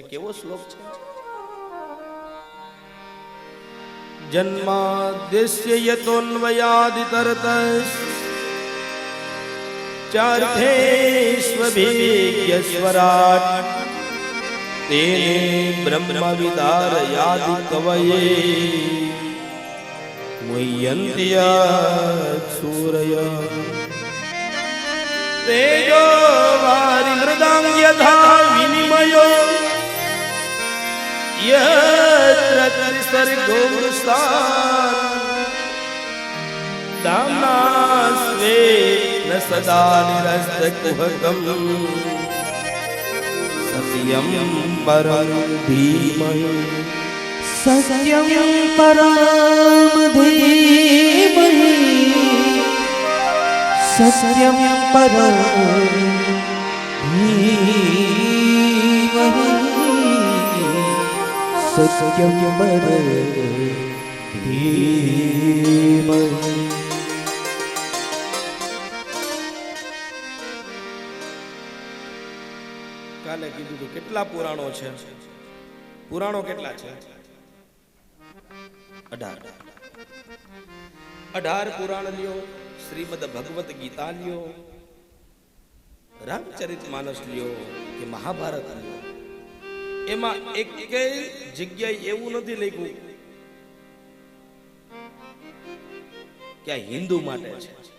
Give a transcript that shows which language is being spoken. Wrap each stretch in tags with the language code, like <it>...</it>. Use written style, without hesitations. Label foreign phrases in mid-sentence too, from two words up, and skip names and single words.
<gu>કેવો શ્લોક છે?</gu> <sa>જન્માદ્યસ્ય યતોન્વયાદિતરતઃ ચાર્થેષ્વભિજ્ઞસ્વરાટ તેને બ્રહ્મવિદારયાદિ કવયે મુહ્યન્ત્ય તેજો વારિમૃદાં યથા વિનિમયો यत्र त्रिसर्गो मृषान् दाम्ना स्वेन सदा निरस्तकुहकम् सत्यं परं धीमहि, सत्यं परं धीमहि, सत्यं परं धीमहि, सत्यं परं धीमहि.</sa> <gu>કાલે કીધું હતું કેટલા પુરાણો છે? પુરાણો કેટલા છે? 18 પુરાણ લ્યો, શ્રીમદ ભગવત ગીતા લ્યો, રામચરિત માનસ લ્યો કે મહાભારત લ્યો, એમાં એક જગ્યાએ એવું નથી લખ્યું કે આ હિન્દુ માટે છે.</gu>